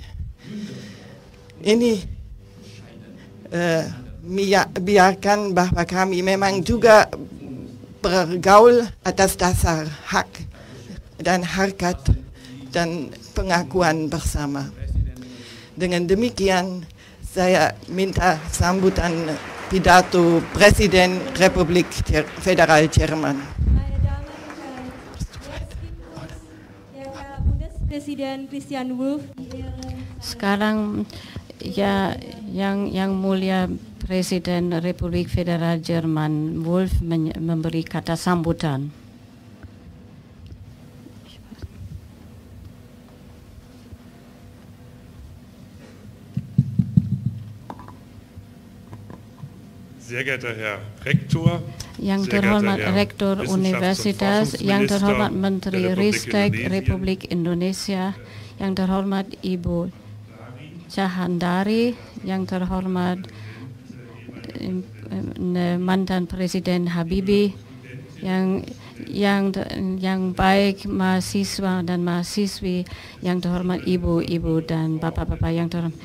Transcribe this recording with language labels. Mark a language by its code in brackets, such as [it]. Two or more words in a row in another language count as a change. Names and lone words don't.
[id] Ini biarkan bahwa kami memang juga bergaul atas dasar hak dan harkat dan pengakuan bersama. Dengan demikian, saya minta sambutan pidato Presiden Republik Federal Jerman. [de] Meine Damen und Herren, jetzt gibt uns der Herr Bundespräsident Christian Wulff die Ehre. [id] Sekarang ya yang mulia Presiden Republik Federal Jerman Wulff memberi kata sambutan. [de] Sehr geehrter Herr Rektor, [id] yang terhormat Rektor Universitas, yang terhormat Menteri Ristek Republik Indonesia, yang terhormat Ibu Cahandari, yang terhormat mantan Presiden Habibie, yang baik mahasiswa dan mahasiswi, yang terhormat ibu-ibu dan bapak-bapak yang terhormat.